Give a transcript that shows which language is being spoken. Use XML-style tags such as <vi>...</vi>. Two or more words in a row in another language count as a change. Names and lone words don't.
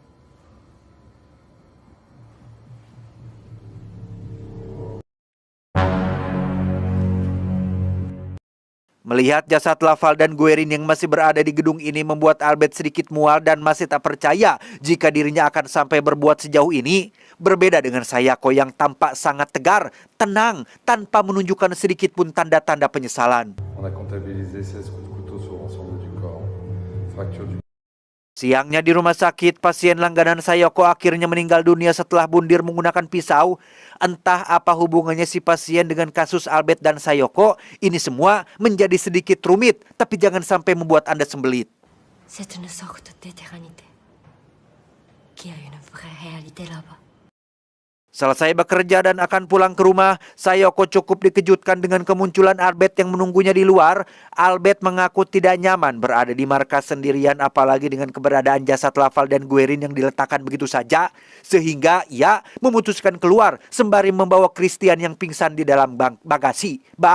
<id>Melihat jasad Laval dan Guerin yang masih berada di gedung ini membuat Albert sedikit mual dan masih tak percaya jika dirinya akan sampai berbuat sejauh ini. Berbeda dengan Sayoko yang tampak sangat tegar, tenang, tanpa menunjukkan sedikit pun tanda-tanda penyesalan.</id> <fr>On a comptabilisé 16 coups de couteau sur l'ensemble du corps. Fracture du...</fr> <id>Siangnya di rumah sakit, pasien langganan Sayoko akhirnya meninggal dunia setelah bundir menggunakan pisau. Entah apa hubungannya si pasien dengan kasus Albert dan Sayoko, ini semua menjadi sedikit rumit, tapi jangan sampai membuat Anda sembelit.</id> <fr>C'est une sorte d'éternité qui a une vraie réalité là-bas.</fr> <id>Selesai bekerja dan akan pulang ke rumah, Sayoko cukup dikejutkan dengan kemunculan Albert yang menunggunya di luar. Albert mengaku tidak nyaman berada di markas sendirian, apalagi dengan keberadaan jasad Laval dan Guerin yang diletakkan begitu saja. Sehingga ia memutuskan keluar sembari membawa Christian yang pingsan di dalam bagasi.</id>